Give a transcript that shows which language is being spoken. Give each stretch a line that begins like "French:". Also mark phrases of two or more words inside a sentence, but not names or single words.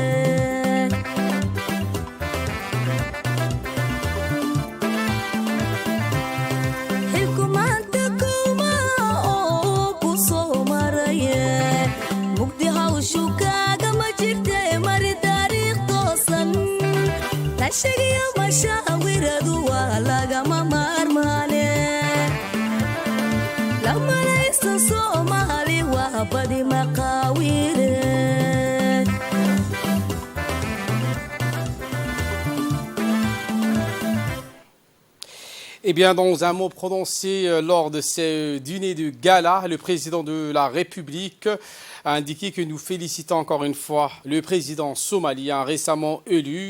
Somali: xilkumaanta kuma oo ku soo maraye mugdi hawshu kaagama jirte mari taariikh toosan ashigiyo mashaawiradu waa lagama maarmaane lamaleysa soomaali waa badi maqaawire
French: Eh bien, dans un mot prononcé lors de ce dîner de gala, le président de la République a indiqué que nous félicitons encore une fois le président somalien récemment élu.